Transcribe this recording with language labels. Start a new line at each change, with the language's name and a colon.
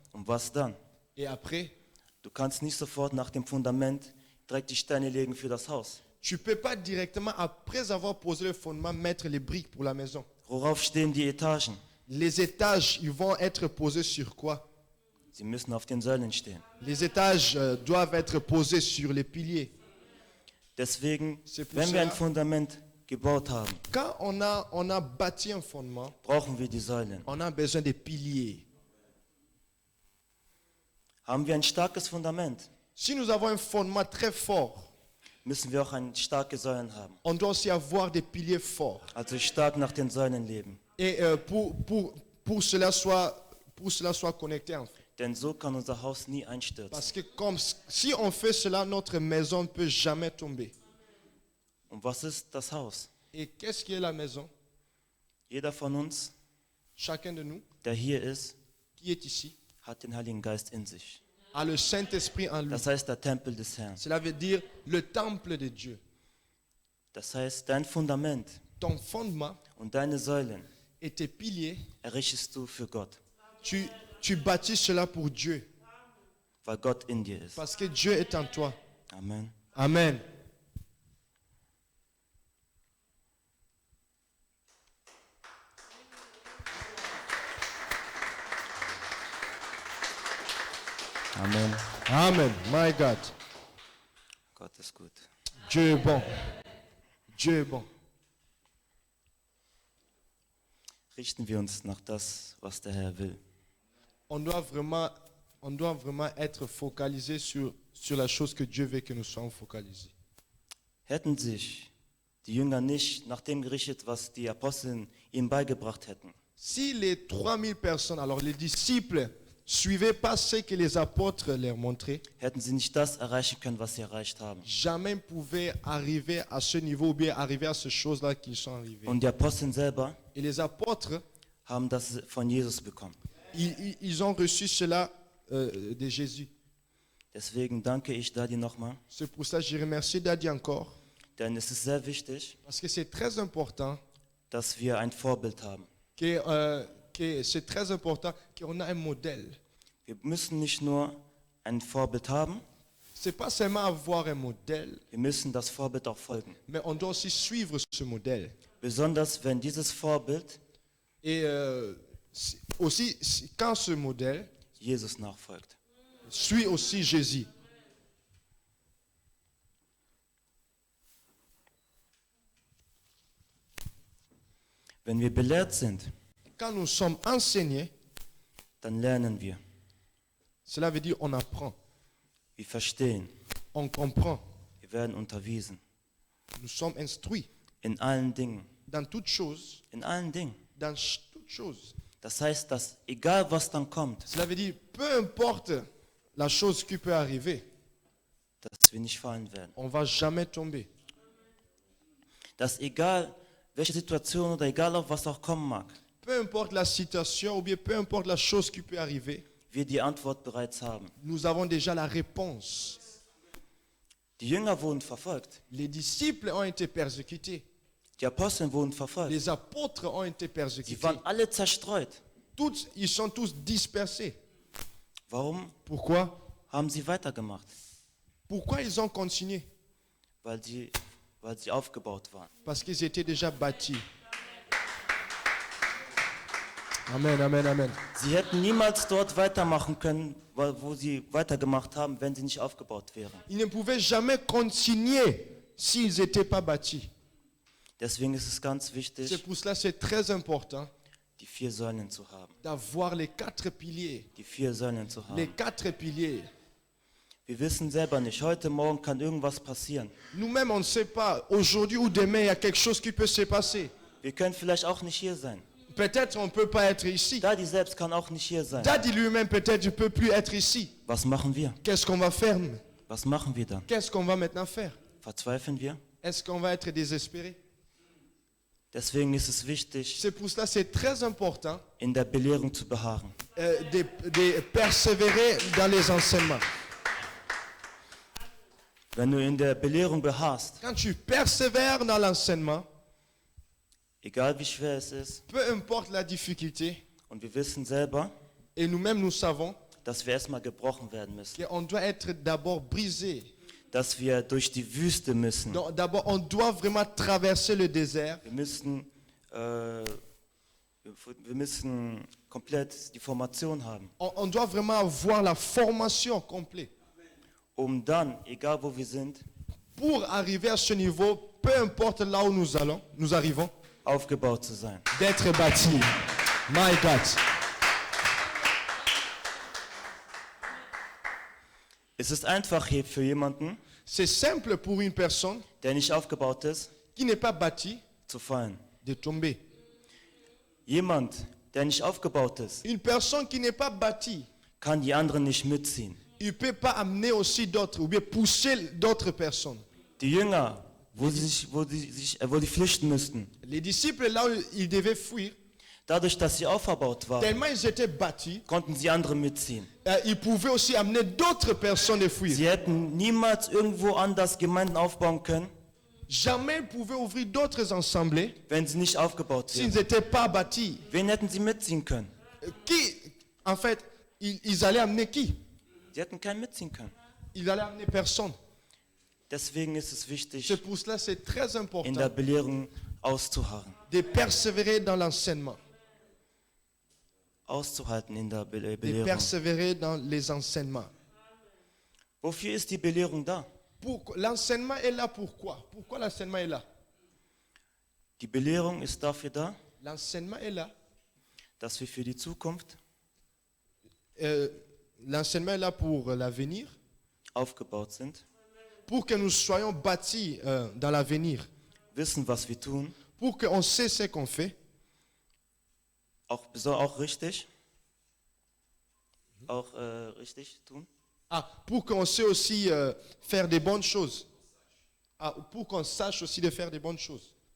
German: Und was dann?
French: Et après,
German: Du kannst nicht sofort nach dem Fundament direkt die Steine legen für das Haus.
French: tu ne peux pas directement, après avoir posé le fondement, mettre les briques pour la maison.
German: Worauf stehen die Etagen?
French: Les étages, ils vont être posés sur quoi?
German: Sie müssen auf den Säulen stehen.
French: Les étages doivent être posés sur les piliers.
German: Deswegen,
French: C'est pour
German: wenn wir ein Fundament gebaut haben,
French: Quand on a bâti un fondement,
German: brauchen wir die Säulen.
French: on a besoin des piliers.
German: Haben wir ein starkes Fundament,
French: Si nous avons un fondement très fort,
German: müssen wir auch starke Säulen haben.
French: on doit aussi avoir des piliers forts.
German: Also stark nach den Säulen leben.
French: Et pour cela soit connecté en fait.
German: Denn so kann unser Haus nie einstürzen.
French: Parce que si on fait cela, notre maison ne peut jamais tomber.
German: Und was ist das Haus?
French: Et qu'est-ce qui est la maison?
German: Jeder von uns,
French: Chacun de nous
German: der hier ist,
French: qui est ici
German: hat den Heiligen Geist in sich.
French: a le Saint-Esprit en lui.
German: Das heißt der Tempel des Herrn.
French: Cela veut dire le temple de Dieu.
German: Das heißt, dein Fundament
French: Ton fondement
German: und deine Säulen
French: et tes piliers,
German: errichtest du für Gott,
French: tu bâtis cela pour Dieu.
German: weil Gott in dir ist.
French: Parce que Dieu est en toi.
German: Amen.
French: Amen.
German: Amen.
English: Amen. My God.
German: Gott ist gut.
French: Dieu est bon. Dieu est bon.
German: Richten wir uns nach das, was der Herr will.
French: On doit vraiment être focalisé sur la chose que Dieu veut que nous soyons focalisés.
German: Hätten sich die Jünger nicht nach dem gerichtet, was die Apostel ihnen beigebracht hätten,
French: Si les 3000 personnes, alors les disciples, suivaient pas ce que les apôtres leur montraient,
German: hätten sie nicht das erreichen können, was sie erreicht haben.
French: jamais ils pouvaient arriver à ce niveau ou bien arriver à ces choses-là qu'ils sont arrivés.
German: Und die Apostel selber
French: Et les apôtres,
German: haben das von Jesus bekommen.
French: ils ont reçu cela de Jésus.
German: Deswegen danke ich Daddy nochmal,
French: C'est pour ça que je remercie Daddy encore,
German: denn es ist sehr wichtig,
French: parce que c'est très important
German: dass wir ein Vorbild haben.
French: c'est très important qu'on a un modèle.
German: Wir müssen nicht nur ein Vorbild haben,
French: C'est pas seulement avoir un modèle,
German: wir müssen das Vorbild auch folgen.
French: mais on doit aussi suivre ce modèle.
German: Besonders wenn dieses Vorbild
French: Et aussi, quand ce modèle
German: Jesus nachfolgt.
French: suit aussi Jésus.
German: Wenn wir belehrt sind,
French: Quand nous sommes enseignés,
German: dann lernen wir.
French: cela veut dire on apprend,
German: Wir verstehen.
French: on comprend,
German: Wir werden unterwiesen.
French: nous sommes instruits
German: In allen Dingen.
French: dans toutes choses,
German: In allen Dingen.
French: dans toutes choses.
German: Das heißt, dass egal was dann kommt,
French: Cela veut dire peu importe la chose qui peut arriver,
German: dass wir nicht fallen werden.
French: on ne va jamais tomber.
German: Dass egal welche Situation oder egal auch was auch kommen mag,
French: Peu importe la situation ou bien peu importe la chose qui peut arriver,
German: wir die Antwort bereits haben.
French: nous avons déjà la réponse.
German: Die Jünger wurden verfolgt.
French: Les disciples ont été persécutés.
German: Die Apostel wurden verfolgt.
French: Les apôtres ont été
German: Sie
French: persécutés.
German: waren alle zerstreut.
French: Ils sont tous dispersés.
German: Warum
French: Pourquoi?
German: haben sie weitergemacht?
French: Pourquoi ils ont continué?
German: weil sie aufgebaut waren.
French: Parce qu'ils étaient déjà bâtis. Amen, amen, amen.
German: Sie hätten niemals dort weitermachen können, wo sie weitergemacht haben, wenn sie nicht aufgebaut wären.
French: Ils ne pouvaient jamais continuer s'ils n'étaient pas bâtis.
German: Deswegen ist es ganz
French: C'est
German: wichtig,
French: pour cela que c'est très important
German: die 4 Säulen zu haben.
French: d'avoir les 4 piliers.
German: Die 4 Säulen zu
French: Les
German: haben.
French: 4 piliers.
German: Wir wissen selber nicht, heute Morgen kann irgendwas passieren.
French: Nous-mêmes, on ne sait pas. Aujourd'hui ou demain, il y a quelque chose qui peut se passer.
German: Wir können vielleicht auch nicht hier sein.
French: Peut-être on ne peut pas être ici.
German: Daddy selbst kann auch nicht hier sein.
French: Daddy lui-même, peut-être, ne peut plus être ici.
German: Was machen wir?
French: Qu'est-ce qu'on va faire?
German: Was machen wir dann?
French: Qu'est-ce qu'on va maintenant faire?
German: Verzweifeln wir?
French: Est-ce qu'on va être désespéré?
German: Deswegen ist es wichtig,
French: C'est pour cela que c'est très important
German: in der Belehrung zu beharren.
French: de persévérer dans les enseignements.
German: Wenn du in der Belehrung beharrst,
French: Quand tu persévères dans l'enseignement,
German: egal wie schwer es ist,
French: peu importe la difficulté,
German: und wir wissen selber,
French: et nous-mêmes nous savons
German: dass wir erstmal gebrochen werden müssen,
French: qu'on doit être d'abord brisé.
German: dass wir durch die Wüste müssen.
French: Donc, d'abord, on doit vraiment traverser le désert.
German: Wir müssen komplett die Formation haben,
French: On doit vraiment avoir la formation complète
German: um dann, egal wo wir sind,
French: pour arriver à ce niveau, peu importe là où nous arrivons,
German: aufgebaut zu sein.
French: d'être bâti.
English: My God.
German: Es ist einfach hier für jemanden,
French: C'est simple pour une personne
German: der nicht aufgebaut ist,
French: qui n'est pas bâtie
German: zu fallen.
French: de tomber.
German: Jemand, der nicht aufgebaut ist,
French: Une personne qui n'est pas bâtie,
German: kann die anderen nicht mitziehen.
French: il ne peut pas amener aussi d'autres ou bien pousser d'autres personnes.
German: Die Jünger, wo die flüchten müssten,
French: Les disciples, là où ils devaient fuir,
German: dadurch, dass sie aufgebaut waren,
French: tellement ils étaient bâtis,
German: konnten sie andere mitziehen.
French: ils pouvaient aussi amener d'autres personnes à fuir.
German: Sie hätten niemals irgendwo anders Gemeinden aufbauen können,
French: Jamais ils pouvaient ouvrir d'autres assemblées
German: wenn sie nicht aufgebaut
French: s'ils
German: wären.
French: n'étaient pas bâtis.
German: Wen hätten sie mitziehen können?
French: Qui, en fait, ils allaient amener qui?
German: Sie hätten keinen mitziehen können.
French: Ils allaient amener personne.
German: Deswegen ist es wichtig,
French: C'est pour cela que c'est très
German: in der
French: important
German: Belehrung auszuharren.
French: de persévérer dans l'enseignement,
German: Auszuhalten in der
French: de
German: Belehrung.
French: persévérer dans les enseignements.
German: Wofür ist die Belehrung da?
French: L'enseignement est là pourquoi? Pourquoi l'enseignement est là?
German: Die Belehrung ist dafür da,
French: L'enseignement est là.
German: dass wir für die Zukunft
French: L'enseignement est là pour l'avenir,
German: aufgebaut sind,
French: pour que nous soyons bâtis dans l'avenir,
German: wissen, was wir tun,
French: pour qu'on sait ce qu'on fait,
German: auch richtig, richtig tun,
French: pour qu'on sait aussi faire des bonnes choses, pour qu'on sache aussi de faire des bonnes choses.